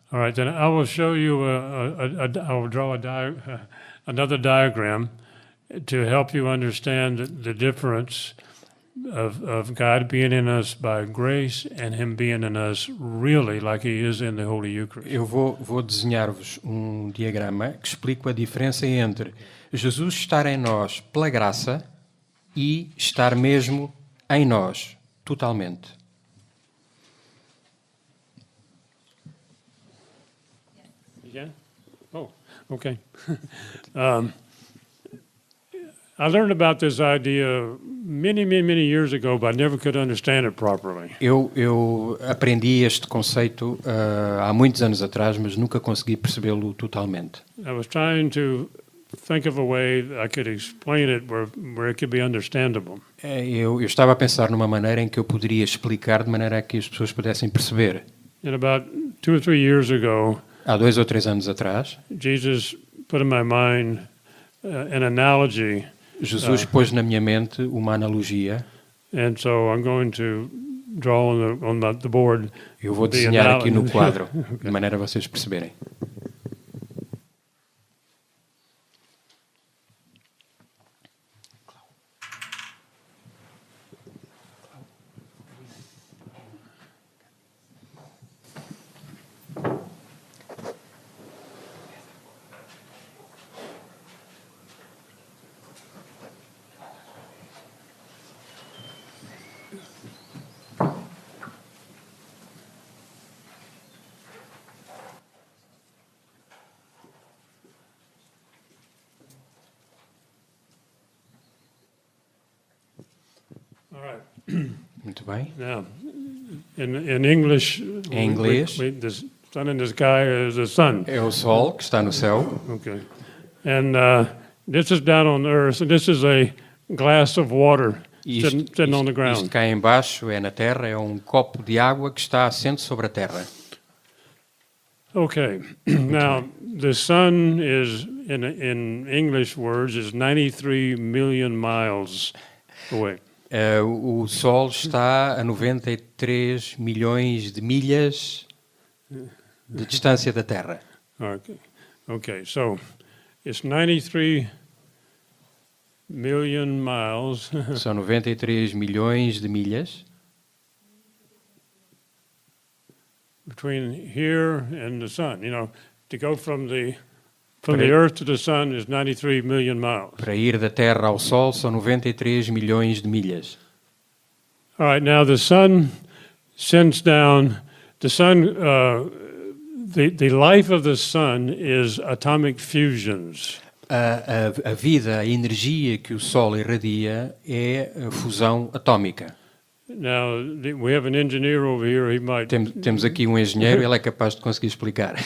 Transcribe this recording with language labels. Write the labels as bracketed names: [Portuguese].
[English] All right, then I will show you, I will draw another diagram to help you understand the difference of God being in us by grace and Him being in us really like He is in the Holy Eucharist. [Portuguese] Eu vou desenhar-vos um diagrama que explica a diferença entre Jesus estar em nós pela graça e estar mesmo em nós, totalmente. [English] Yeah? Oh, okay. I learned about this idea many years ago, but I never could understand it properly. [Portuguese] Eu aprendi este conceito há muitos anos atrás, mas nunca consegui percebê-lo totalmente. [English] I was trying to think of a way that I could explain it where it could be understandable. [Portuguese] Eu estava a pensar numa maneira em que eu poderia explicar de maneira a que as pessoas pudessem perceber. [English] And about 2 or 3 years ago, [Portuguese] Há 2 ou 3 anos atrás, [English] Jesus put in my mind an analogy, [Portuguese] Jesus pôs na minha mente uma analogia. [English] and so I'm going to draw on the board. [Portuguese] Eu vou [English] the [Portuguese] desenhar aqui no [English] analogy. [Portuguese] quadro, de maneira a vocês perceberem. [English] All right. [Portuguese] Muito bem. [English] Now, in English, [Portuguese] Em inglês. [English] the sun in the sky is the sun. [Portuguese] É o sol que está no céu. [English] Okay. And this is down on earth, and this is a glass of water sitting on the [Portuguese] Isto [English] ground. [Portuguese] cá em baixo é na terra, é um copo de água que está assente sobre a terra. [English] Okay. Now, the sun is, in English words, is 93 million miles away. [Portuguese] O sol está a 93 milhões de milhas de distância da terra. [English] Okay. Okay. So it's 93 million miles [Portuguese] São 93 milhões de milhas [English] between here and the sun. You know, to go from the earth to the sun is 93 million miles. [Portuguese] para ir da terra ao sol, são 93 milhões de milhas. [English] All right. Now the sun sends down. The sun. The life of the sun is atomic fusions. [Portuguese] A vida, a energia que o sol irradia é a fusão atómica. [English] Now we have an engineer over here. He might. [Portuguese] Temos aqui um engenheiro, ele é capaz de conseguir explicar.